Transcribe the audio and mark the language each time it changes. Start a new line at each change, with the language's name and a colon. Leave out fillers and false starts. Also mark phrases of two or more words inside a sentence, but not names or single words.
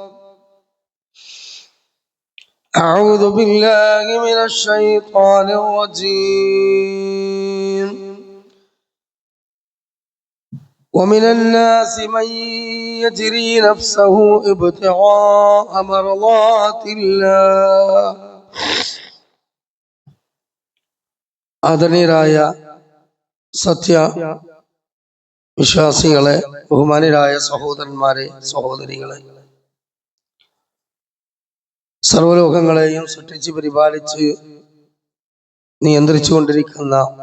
Arabic: أعوذ بالله من الشيطان الرجيم. ومن الناس من يجري نفسه ابتغاء مرضات الله.
Malayalam: ആദരണീയരായ സത്യ വിശ്വാസികളെ, ബഹുമാനീയരായ സഹോദരന്മാരെ, സഹോദരികളെ, സർവ്വലോകങ്ങളെയും സൃഷ്ടിച്ച് പരിപാലിച്ച് നിയന്ത്രിച്ചുകൊണ്ടിരിക്കുന്ന,